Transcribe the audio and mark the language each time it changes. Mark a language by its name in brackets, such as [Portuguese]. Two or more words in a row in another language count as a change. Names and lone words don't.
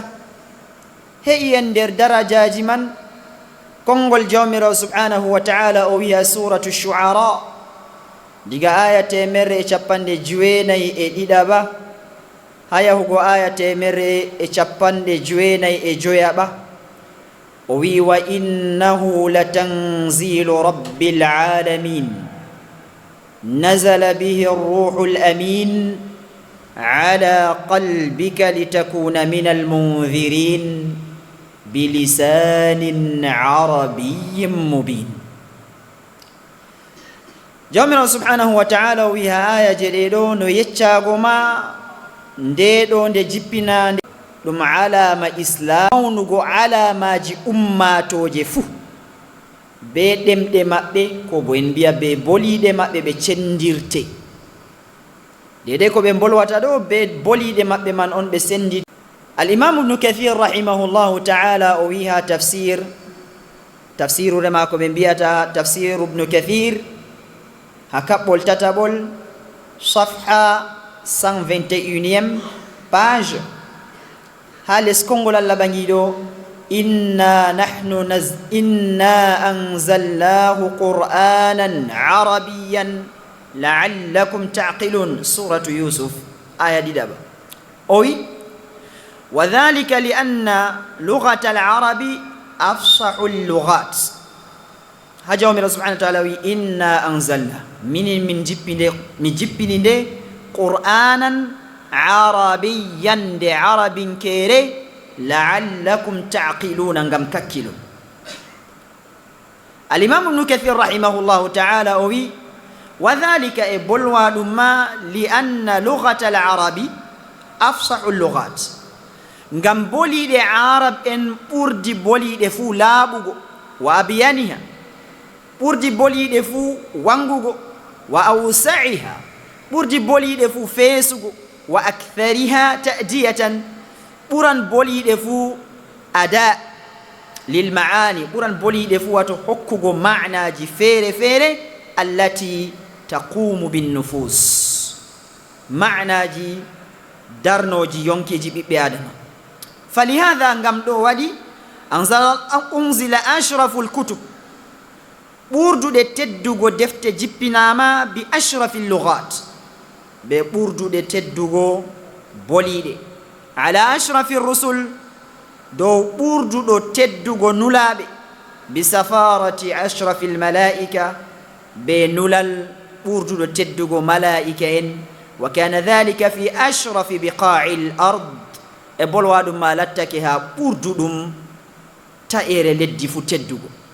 [Fula] heƴi en nder darajaji man konngol jawmirawo [Arabic] سبحانه وتعالى [Fula] o wiya suratu shu'ara diga aya 151 haya hugo aya temere e capanɗe jeenayi e joyaɓa o wi [Arabic] وإنه لتنزيل رب العالمين نزل به الروح الأمين على قلبك لتكون من المنذرين بلسان عربي مبين. [Fula] Jawmirawo [Arabic] سبحانه وتعالى [Fula] wi ha aya je ɗeɗo no yeccago ma ndeɗo nde jippinande ɗum alama islam mawnugo alamaji ummatoje fuu be ɗemɗe maɓɓe ko bo en mbiya be boliɗe maɓɓe ɓe cendirte dede ko ɓe bolwata ɗo be boliɗe maɓɓe man on ɓe sendi. Al-Imam Ibn Kathir [Arabic] رحمه الله تعالى [Fula] o wi ha tafsirude mako ɓe mbiyata tafsir Ibn Kathir ha kaɓɓol tataɓol safha 121e page ha les kongol Allah bangiɗo inna [Arabic] أنزلناه قرآنا عربيا لعلكم تعقلون سورة يوسف [Fula] aya ɗiɗaɓa o wi [Arabic] وذلك لأن لغة العرب أفصح اللغات. [Fula] ha jawmirawo [Arabic] سبحانه وتعالى [Fula] wi [Arabic] إنا أنزلنا [Fula] min jippini nde [Arabic] قرآنا عربيا [Fula] nde arabin kere [Arabic] لعلكم تعقلون [Fula] ngam kakkilo. Al-Imam Ibn Kathir [Arabic] رحمه الله تعالى [Fula] o wi [Arabic] وذلك [Fula] e bolwa ɗum ma [Arabic] لأن لغة العرب أفصح اللغات [Fula] ngam boliɗe arab en ɓurdi boliɗe fuu laaɓugo wa abiyaniha ɓurdi boliɗe fuu wangugo [Arabic] وأوسعها [Fula] ɓurdi boliɗe fuu feesugo [Arabic] وأكثرها تأدية [Fula] ɓuran boliɗe fuu ada [Arabic] للمعاني [Fula] ɓuran boliɗe fuu wato hokkugo ma'naji feere feere [Arabic] التي تقوم بالنفوس [Fula] ma'naji darnoji yonkeji ɓiɓɓe adama. falihada ngam ɗo waɗi [Arabic] أنزل أشرف الكتب [Fula] ɓurduɗe teddugo defte jippinama [Arabic] بأشرف [Fula] lughat be ɓurduɗe teddugo boliɗe [Arabic] على أشرف الرسل [Fula] dow ɓurduɗo teddugo nulaɓe [Arabic] بسفارة أشرف الملائكة [Fula] be nulal ɓurduɗo teddugo malaika en [Arabic] وكان ذلك في أشرف بقاع الأرض [Fula] e bolwa ɗum ma lattake ha ɓurduɗum ta'ere leddi fu teddugo.